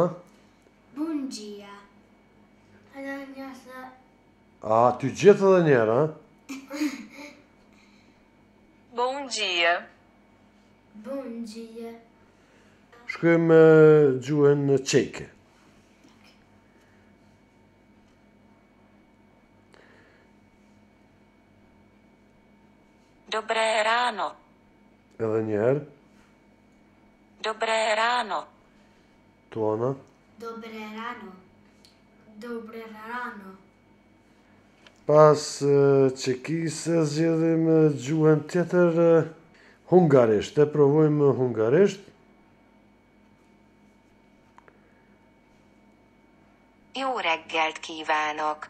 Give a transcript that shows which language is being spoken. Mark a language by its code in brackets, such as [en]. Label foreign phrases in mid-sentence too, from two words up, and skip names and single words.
[pt] Bom dia. [sq] Hajde dhe njerë se... A, ty gjithë edhe një herë, ha? [pt] Bom dia. Bom dia. [sq] Shkojmë me gjuhën çeke. [cs] Dobre rano. [sq] Edhe një herë. [cs] Dobre rano. Tuana. Dobre rano. Dobre rano. [sq] Pas çekisë zgjedhim gjuhën tjetër hungarisht. E provojmë hungarisht. [hu] Jó reggelt kívánok.